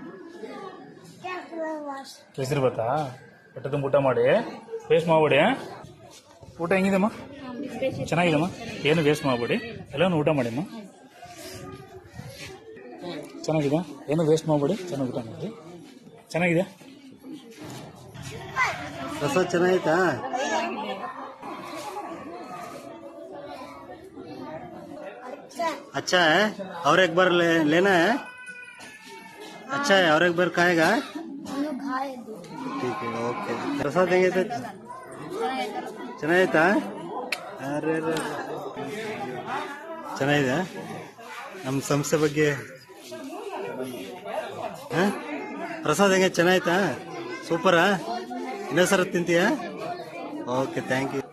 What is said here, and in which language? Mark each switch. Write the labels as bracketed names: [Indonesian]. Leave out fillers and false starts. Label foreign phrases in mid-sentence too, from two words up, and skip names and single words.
[Kannada] ಕೇಸರಿ ಬತ್ತಾ? ಹೊಟ್ಟೆ ತುಂಬ ಊಟ ಮಾಡಿ, ವೇಸ್ಟ್ ಮಾಡಬೇಡಿ. ಊಟ ಹೆಂಗಿದೆಮ್ಮ? ಚೆನ್ನಾಗಿದೆಮ್ಮ. ಏನು ವೇಸ್ಟ್ ಮಾಡಬೇಡಿ, ಎಲ್ಲನೂ ಊಟ ಮಾಡಿಮ್ಮ. ಚೆನ್ನಾಗಿದೆ, ಏನು ವೇಸ್ಟ್ ಮಾಡಬೇಡಿ, ಚೆನ್ನಾಗಿ ಊಟ ಮಾಡಿ. ಚೆನ್ನಾಗಿದೆ. ಪ್ರಸಾದ್ ಚೆನ್ನಾಗಿತ್ತಾ? [Hindi] अच्छा है, और एक बार लेना है? अच्छा है, और एक बार खाएगा? ठीक है, ओके. प्रसाद देंगे तो ಚೆನ್ನಾಗಿತ್ತಾ? [Kannada] ಅರೆ ಚೆನ್ನಾಗಿದೆ. ನಮ್ಮ ಸಂಸ್ಥೆ ಬಗ್ಗೆ ಪ್ರಸಾದ್ ಹೆಂಗೆ? ಚೆನ್ನಾಯ್ತಾ? ಸೂಪರಾ? ಇನ್ನೊಂದು ಸರ ತಿಂತೀಯಾ? ಓಕೆ, [English] thank you.